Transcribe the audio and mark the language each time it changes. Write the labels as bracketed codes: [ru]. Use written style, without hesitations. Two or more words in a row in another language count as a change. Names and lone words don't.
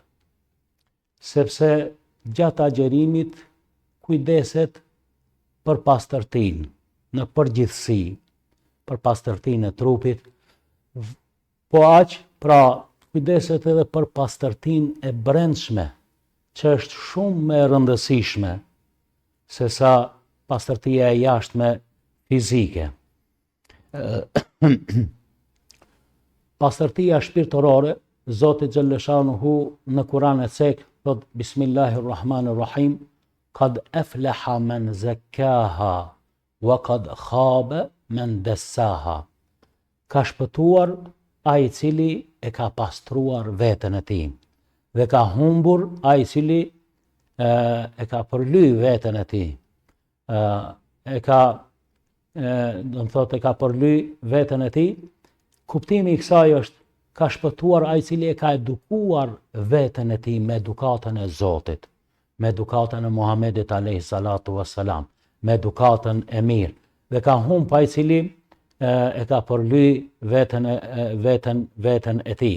[sq] sepse gjatë agjerimit kujdeset për pastërtinë, në përgjithësi, për pastërtinë e trupit, po aq, pra, kujdeset edhe për pastërtinë e brendshme, që është shumë më e rëndësishme se sa pastërtia e jashtme fizike. Pastërtia shpirtërore, Zoti Xhalleshanuhu në Kur'an e cek thot Bismillahirrahmanirrahim, [ar] قد أفلح من زكاها وقد خاب من دساها. [sq] Ka shpëtuar ai i cili e ka pastruar veten e tij dhe ka humbur ai i cili e ka përly veten e tij. E ka përly veten e tij. Kuptimi i kësaj është ka shpëtuar ai i cili e ka edukuar veten e tij me edukatën e Zotit, me edukatën e Muhamedit [ar] عليه الصلاة والسلام, [sq] me edukatën e mirë, dhe ka humbur ai i cili e ka përly veten e tij.